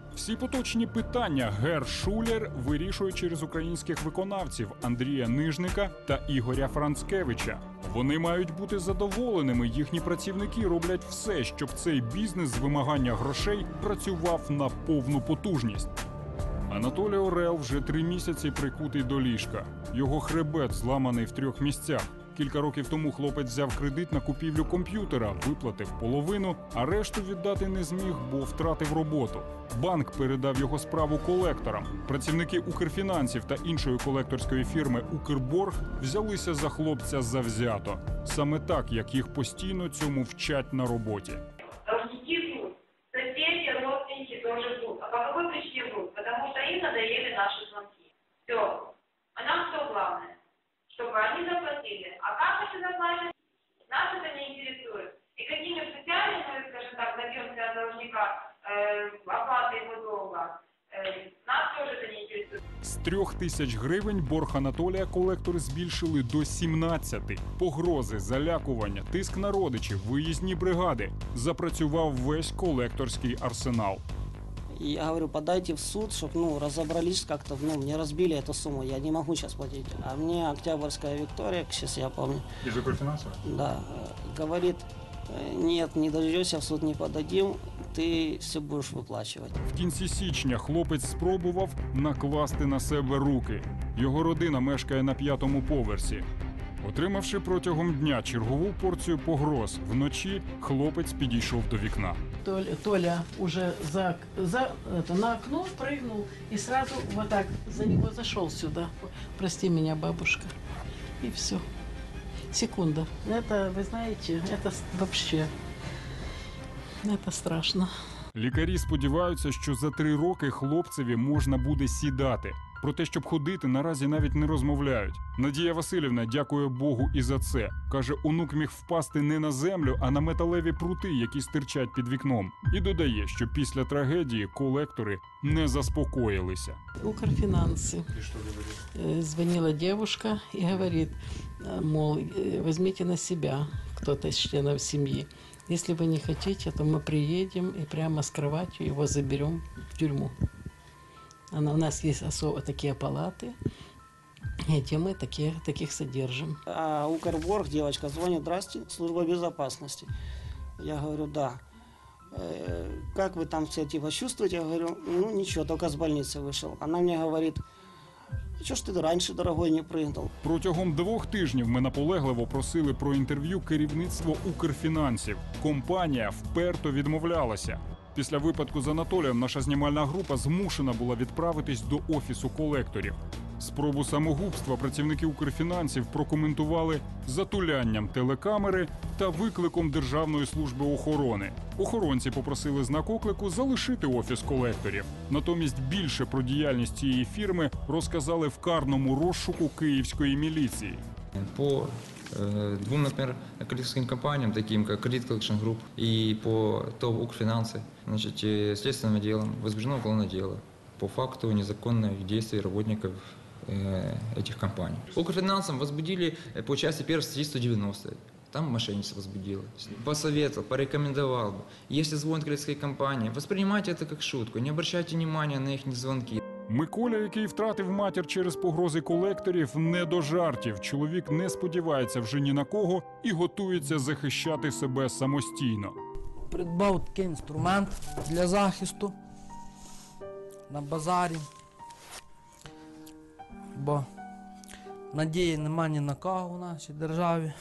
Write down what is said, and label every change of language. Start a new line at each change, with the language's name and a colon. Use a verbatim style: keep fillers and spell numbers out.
Ukrainian: Всі поточні питання Гер Шулер вирішує через українських виконавців Андрія Нижника та Ігоря Францкевича. Вони мають бути задоволеними, їхні працівники роблять все, щоб цей бізнес з вимагання грошей працював на повну потужність. Анатолій Орел вже три місяці прикутий до ліжка. Його хребет зламаний в трьох місцях. Кілька років тому хлопець взяв кредит на купівлю комп'ютера, виплатив половину, а решту віддати не зміг, бо втратив роботу. Банк передав його справу колекторам. Працівники Укрфінансів та іншої колекторської фірми «Укрборг» взялися за хлопця завзято. Саме так, як їх постійно цьому вчать на роботі.
Russian: Должники врут, соседи, родственники тоже врут. А по какой причине врут? Потому что им надоели наши звонки. Все. А нам все главное. Чтобы они заплатили. А как они заплатят, нас это не интересует. И какими социальными, мы, скажем так, добьемся от должника э, оплаты его долга, э, нас тоже это не интересует.
Ukrainian: З трьох тисяч гривень борг Анатолія колектори збільшили до сімнадцяти. Погрози, залякування, тиск на родичів, виїзні бригади. Запрацював весь колекторський арсенал.
Russian: Я говорю, подайте в суд, чтобы ну, разобрались как-то, ну, мне разбили эту сумму, я не могу сейчас платить. А мне Октябрьская Виктория, сейчас я помню. Из Укрфинанса? Да. Говорит, нет, не дождешься, в суд не подадим,
Ukrainian: ти все будеш виплачувати. В кінці січня хлопець спробував накласти на себе руки. Його родина мешкає на п'ятому поверсі. Отримавши протягом дня чергову порцію погроз, вночі хлопець підійшов до вікна.
Russian: Толя, Толя уже за, за, это, на окно прыгнул и сразу вот так за него зашел сюда. Прости меня, бабушка. И все. Секунда. Это, вы знаете, это вообще, это страшно.
Ukrainian: Лікарі сподіваються, що за три роки хлопцеві можна буде сідати. Про те, щоб ходити, наразі навіть не розмовляють. Надія Васильівна дякує Богу і за це. Каже, онук міг впасти не на землю, а на металеві прути, які стирчать під вікном. І додає, що після трагедії колектори не заспокоїлися. Укрфінанси. Дзвонила дівчинка і говорить, мол, візьміть на себе хтось з членів сім'ї.
Russian: Если вы не хотите, то мы приедем и прямо с кроватью его заберем в тюрьму. Она, у нас есть особо такие палаты, и эти мы такие, таких содержим. А Укрборг, девочка, звонит, здрасте, служба безопасности. Я говорю, да. Э, как вы там себя типа чувствуете? Я говорю, ну ничего, только с больницы вышел. Она мне говорит...
Ukrainian: Чого ж ти раніше, дорогой, не пригнув? Протягом двох тижнів ми наполегливо просили про інтерв'ю керівництво Укрфінансів. Компанія вперто відмовлялася. Після випадку з Анатолієм наша знімальна група змушена була відправитись до офісу колекторів. Спробу самогубства працівники Укрфінансів прокоментували затулянням телекамери та викликом Державної служби охорони. Охоронці попросили знак оклику залишити офіс колекторів. Натомість більше про діяльність цієї фірми розказали в карному розшуку київської міліції.
Russian: По э, двум, наприклад, коллекторским компаниям, таким как Credit Collection Group и по ТОВ Укрфинансы, значит, следственным делом возбуждено уголовное дело по факту незаконных действий работников этих компаний. Укрфинансам возбудили по части первой статьи сто девяносто. Там мошенничество возбудило. Посоветовал, порекомендовал бы. Если звонит кредитская компания, воспринимайте это как шутку, не обращайте внимания на их звонки.
Ukrainian: Миколя, який втратив матір через погрози колекторів, не до жартів. Чоловік не сподівається вже ні на кого і готується захищати себе самостійно. Придбав такий інструмент для захисту на базарі, бо надії нема ні на кого в нашій державі.